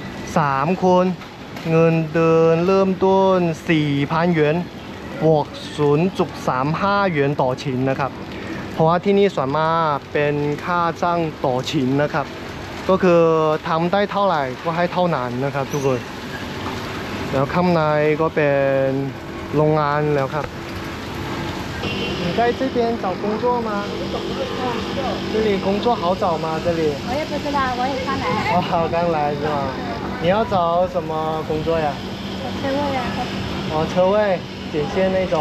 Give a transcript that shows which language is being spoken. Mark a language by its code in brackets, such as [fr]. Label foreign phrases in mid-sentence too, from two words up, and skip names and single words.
[th] 3 คนเงินเดือนเริ่มต้น 4,000 หยวนบวก 0.35 หยวนต่อชิ้นนะครับเพราะว่าที่นี่ส่วนมากเป็นค่าจ้างต่อชิ้นนะครับก็คือทำได้เท่าไหร่ก็ให้เท่านั้นนะครับทุกคนแล้วข้างในก็เป็นโรงงานแล้วครับ [zh] 你在这边找工作吗？这里工作好找吗？这里？我也不知道，我也刚来。哦，刚来是吗？你要找什么工作呀？车位啊，哦，车位，点线那种。